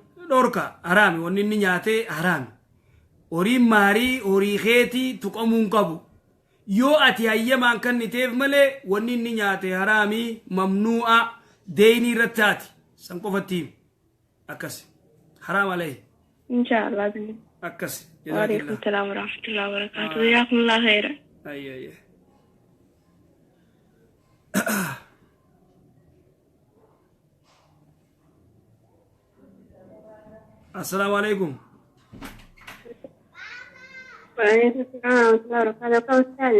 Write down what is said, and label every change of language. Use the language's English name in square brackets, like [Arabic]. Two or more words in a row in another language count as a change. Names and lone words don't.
[Oromo] Dhorka haraami wanni inni nyaatee haraami. Horiin maarii horii keetii tuqamuun qabu. Yoo ati hayyamaan kan niteef malee wanni inni nyaate haraami mamnuu'a deeyinii irratti haati san qofatti akkasi haraam alee. Inshaallah. Akkasi. [Arabic] وعليكم السلام ورحمة الله وبركاته. جزاكم الله خيرا. Ayye. السلام عليكم. وعليكم السلام ورحمة الله وبركاته.